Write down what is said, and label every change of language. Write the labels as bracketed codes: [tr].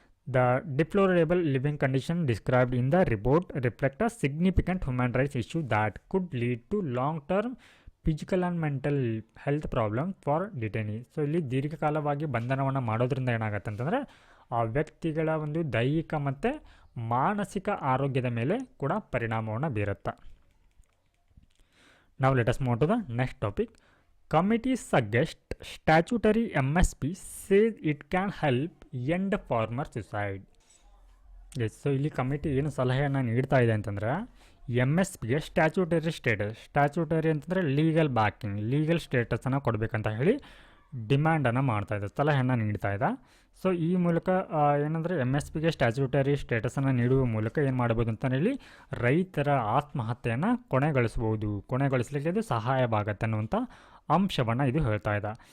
[en] The deplorable living condition described in the report reflect a significant human rights issue that could lead to long term physical and mental health problem for detainee. [kn] So ಇಲ್ಲಿ ದೀರ್ಘಕಾಲವಾಗಿ ಬಂಧನವನ್ನು ಮಾಡೋದ್ರಿಂದ ಏನಾಗುತ್ತೆ ಅಂತಂದರೆ ಆ ವ್ಯಕ್ತಿಗಳ ಒಂದು ದೈಹಿಕ ಮತ್ತು ಮಾನಸಿಕ ಆರೋಗ್ಯದ ಮೇಲೆ ಕೂಡ ಪರಿಣಾಮವನ್ನು ಬೀರುತ್ತೆ. ನಾವು [en] Let us move to the next topic, Committee suggests statutory MSP says it can help end farmer suicide. [kn] S, so ಇಲ್ಲಿ ಕಮಿಟಿ ಏನು ಸಲಹೆಯನ್ನು ನೀಡ್ತಾ ಇದೆ ಅಂತಂದ್ರೆ ಎಮ್ ಎಸ್ ಪಿಗೆ ಸ್ಟ್ಯಾಚ್ಯೂಟರಿ ಅಂತಂದರೆ ಲೀಗಲ್ ಬ್ಯಾಕಿಂಗ್, ಲೀಗಲ್ ಸ್ಟೇಟಸನ್ನು ಕೊಡಬೇಕಂತ ಹೇಳಿ ಡಿಮ್ಯಾಂಡನ್ನು ಮಾಡ್ತಾ ಇದೆ, ಸಲಹೆಯನ್ನು ನೀಡ್ತಾ ಇದೆ. ಸೊ ಈ ಮೂಲಕ ಏನಂದರೆ ಎಮ್ ಎಸ್ ಪಿಗೆ ಸ್ಟ್ಯಾಚ್ಯೂಟರಿ ಸ್ಟೇಟಸನ್ನು ನೀಡುವ ಮೂಲಕ ಏನು ಮಾಡ್ಬೋದು ಅಂತ ಹೇಳಿ ರೈತರ ಆತ್ಮಹತ್ಯೆಯನ್ನು ಕೊನೆಗೊಳಿಸಲಿಕ್ಕೆ ಇದು ಸಹಾಯವಾಗತ್ತೆ ಅನ್ನುವಂಥ ಅಂಶವನ್ನು ಇದು ಹೇಳ್ತಾ ಇದೆ.